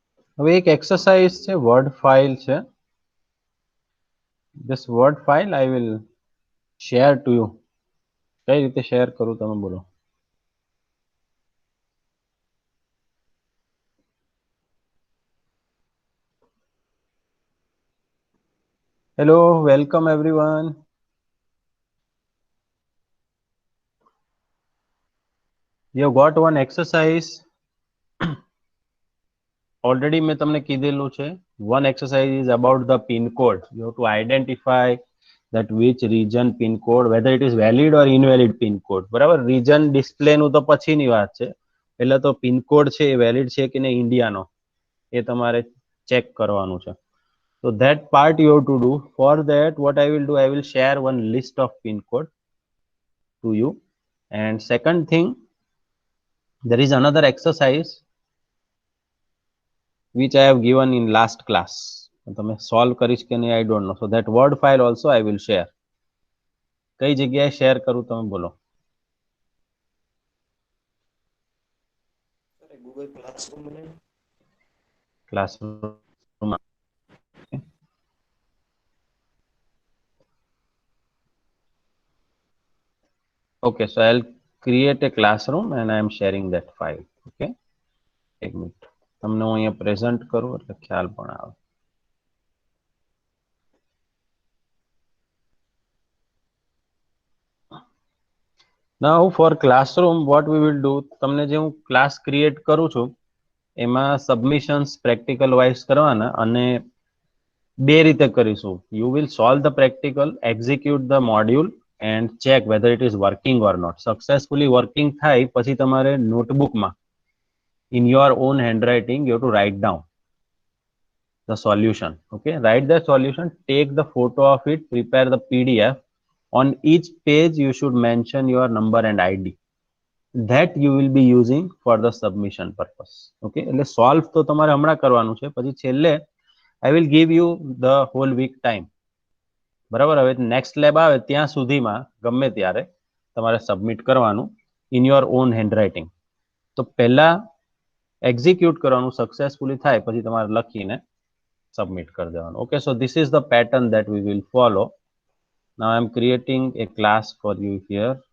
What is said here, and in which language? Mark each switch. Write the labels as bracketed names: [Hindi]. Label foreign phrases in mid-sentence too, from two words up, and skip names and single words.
[Gujarati] હવે એક એક્સરસાઇઝ છે, [English] word file [Gujarati] છે. [English] This word file I will share to you. [Gujarati] કઈ રીતે શેર કરું તમે બોલો? [English] Hello, welcome everyone. You have got one exercise. [Gujarati] Already મેં તમને કીધેલું છે. [English] One exercise is about the pin code. You have to identify that which region pin code, whether it is valid or invalid pin code. [Gujarati] બરાબર, [English] region display [Gujarati] નું તો પછીની વાત છે. પહેલા તો [English] pin code [Gujarati] છે એ વેલિડ છે કે નહીં ઇન્ડિયાનો એ તમારે ચેક કરવાનું છે. [English] So that part you have to do. For that, what I will do, I will share one list of pin code to you. And second thing, there is another exercise which I have given in last class. [Gujarati] તમે સોલ્વ કરીશ કે નહીં [English] I don't know. So that word file also I will share. [Gujarati] કઈ જગ્યાએ શેર કરું તમે બોલો? ગૂગલ ક્લાસરૂમ ને ક્લાસરૂમ. [English] Okay, so I'll create a classroom and I am sharing that file. [Gujarati] Okay, એક મિનિટ તમને હું અહીંયા પ્રેઝન્ટ કરું એટલે ખ્યાલ પણ આવે. [English] Now for classroom what we will do, [Gujarati] તમને જે હું [English] class create [Gujarati] કરું છું એમાં [English] submissions practical wise [Gujarati] કરવાના અને બે રીતે કરીશું. [English] You will solve the practical, execute the module and check whether it is working or not. Successfully working [Gujarati] થાય પછી તમારે નોટબુકમાં [English] in your own handwriting you have to write down the solution. Okay, write the solution, take the photo of it, prepare the PDF. On each page you should mention your number and ID that you will be using for the submission purpose. [Gujarati] Okay, એટલે solve તો તમારે હમણાં કરવાનું છે, પછી છેલ્લે [English] I will give you the whole week time. [Gujarati] બરાબર, હવે [English] next lab [Gujarati] આવે ત્યાં સુધીમાં ગમે ત્યારે તમારે સબમિટ કરવાનું [English] in your own handwriting. [Gujarati] તો પહેલા એક્ઝિક્યુટ કરવાનું, સક્સેસફુલી થાય પછી તમારે લખીને submit કરી દેવાનું. [English] Okay, so this is the pattern that we will follow. Now I am creating a class for you here.